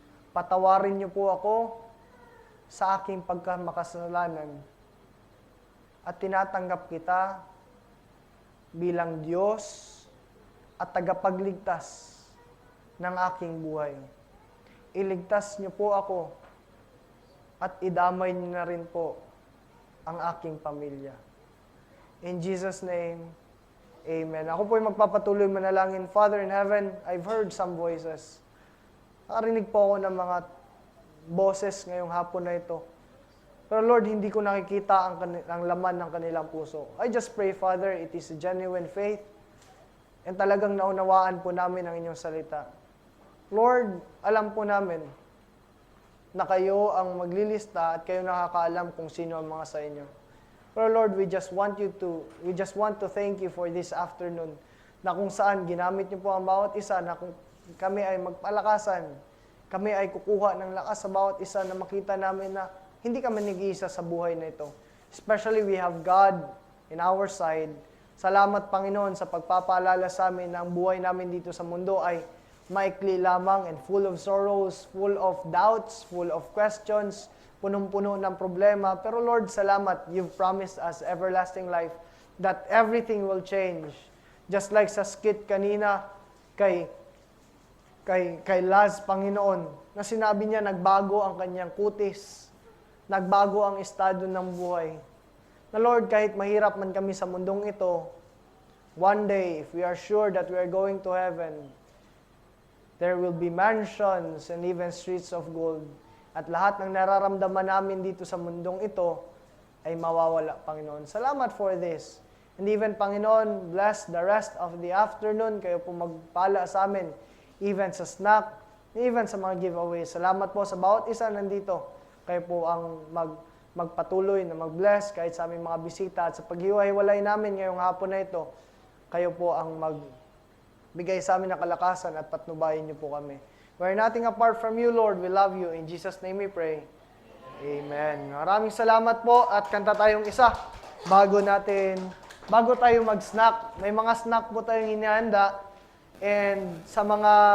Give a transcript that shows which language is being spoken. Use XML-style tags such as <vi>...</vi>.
<tl>Patawarin niyo po ako sa aking pagkamakasalanan at tinatanggap kita bilang Diyos at tagapagligtas ng aking buhay. Iligtas niyo po ako at idamay niyo na rin po ang aking pamilya.</tl> <en>In Jesus' name, Amen.</en> <tl>Ako po ay magpapatuloy manalangin.</tl> <en>Father in heaven, I've heard some voices.</en> <tl>Nakarinig po ako ng mga boses ngayong hapon na ito. Pero Lord, hindi ko nakikita ang laman ng kanilang puso.</tl> <en>I just pray, Father, it is a genuine faith.</en> <tl>And talagang naunawaan po namin ang inyong salita. Lord, alam po namin na kayo ang maglilista at kayo nakakaalam kung sino ang mga sa inyo. Pero Lord,</tl> <en>we just want to thank you for this afternoon</en> <tl>na kung saan ginamit niyo po ang bawat isa na kung kami ay magpalakasan, kami ay kukuha ng lakas sa bawat isa na makita namin na hindi kami nag-iisa sa buhay na ito.</tl> <en>Especially we have God in our side.</en> <tl>Salamat, Panginoon, sa pagpapaalala sa amin na ang buhay namin dito sa mundo ay maikli lamang</tl> <en>and full of sorrows, full of doubts, full of questions,</en> <tl>punong-puno ng problema. Pero Lord, salamat,</tl> <en>you've promised us everlasting life, that everything will change. Just like</en> <tl>sa skit kanina kay Laz, Panginoon, na sinabi niya nagbago ang kanyang kutis, nagbago ang estado ng buhay. Na Lord, kahit mahirap man kami sa mundong ito,</tl> <en>one day, if we are sure that we are going to heaven, there will be mansions and even streets of gold.</en> <tl>At lahat ng nararamdaman namin dito sa mundong ito ay mawawala, Panginoon.</tl> <en>Salamat for this. And even, Panginoon, bless the rest of the afternoon.</en> <tl>Kayo po magpala sa amin, even sa snack, even sa mga giveaways. Salamat po sa bawat isa nandito. Kayo po ang magpatuloy na mag-bless kahit sa aming mga bisita. At sa paghiwa-hiwalay namin ngayong hapon na ito, kayo po ang magbigay sa amin ng kalakasan at patnubayin niyo po kami.</tl> <en>We're nothing apart from you, Lord. We love you. In Jesus' name we pray. Amen.</en> <tl>Maraming salamat po at kanta tayong isa bago tayo mag-snack. May mga snack po tayong hinihanda. And sa mga</tl>